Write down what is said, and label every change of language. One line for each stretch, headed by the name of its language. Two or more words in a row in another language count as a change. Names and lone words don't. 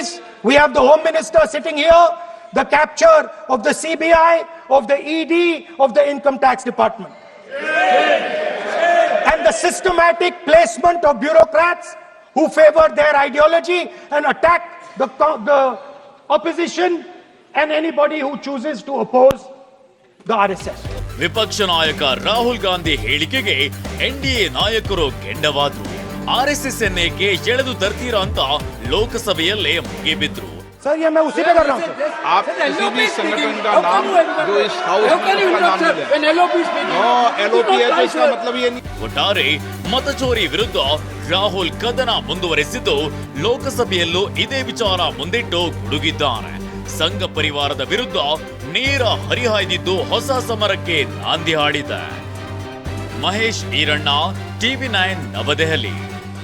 English: We have the Home Minister sitting here. The capture of the CBI, of the ED, of the Income Tax Department. And the systematic placement of bureaucrats who favor their ideology and attack the opposition and anybody who chooses to oppose the RSS.
Kannada: ವಿಪಕ್ಷ ನಾಯಕ ರಾಹುಲ್ ಗಾಂಧಿ ಹೇಳಿಕೆಗೆ ಎನ್ಡಿಎ ನಾಯಕರು ಕೆಂಡವಾದ್ರು. ಆರ್ಎಸ್ಎಸ್ ಎನ್ನೇಕೆ ಎಳೆದು ತರ್ತೀರಾ ಅಂತ ಲೋಕಸಭೆಯಲ್ಲೇ ಮುಗಿಬಿದ್ರು.
Hindi: सर ये मैं उसी पे कर रहा हूँ. आप किसी भी संगठन का नाम जो इस हाउस में उसका नाम ले लें. LOP है तो इसका मतलब ये नहीं.
Kannada: ಒಟ್ಟಾರೆ ಮತಚೋರಿ ವಿರುದ್ಧ ರಾಹುಲ್ ಕದನ ಮುಂದುವರೆಸಿದ್ದು ಲೋಕಸಭೆಯಲ್ಲೂ ಇದೇ ವಿಚಾರ ಮುಂದಿಟ್ಟು ಗುಡುಗಿದ್ದಾನೆ. ಸಂಘ ಪರಿವಾರದ ವಿರುದ್ಧ ನೇರ ಹರಿಹಾಯ್ದಿದ್ದು ಹೊಸ ಸಮರಕ್ಕೆ ನಾಂದಿ ಹಾಡಿದೆ. ಮಹೇಶ್ ಈರಣ್ಣ, TV9 ನವದೆಹಲಿ.